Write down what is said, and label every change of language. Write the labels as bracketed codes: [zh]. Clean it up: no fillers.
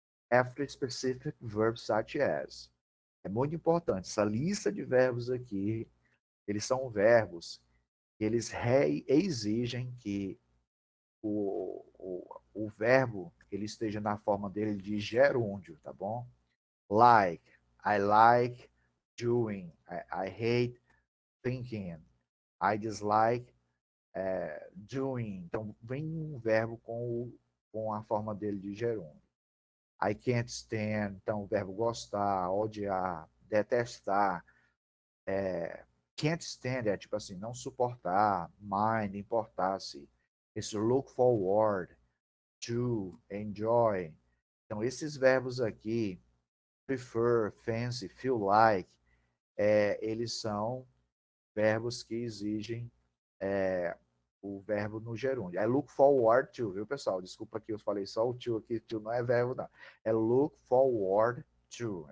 [en] After specific verbs such as. [pt] É muito importante, essa lista de verbos aqui, eles são verbos que eles exigem que o verbo ele esteja na forma dele de gerúndio, tá bom? [en] Like, I like doing, I hate thinking, I dislike doing. [pt] Então, vem um verbo com a forma dele de gerúndio. [en] I can't stand, [pt] então, o verbo gostar, odiar, detestar. Can't stand é tipo assim, não suportar, mind, importar-se. Esse look forward, to, enjoy. Então, esses verbos aqui, prefer, fancy, feel like, eles são verbos que exigem o verbo no gerúndio. É look forward to, viu, pessoal? Desculpa que eu falei só o to aqui, to não é verbo, não. É look forward to.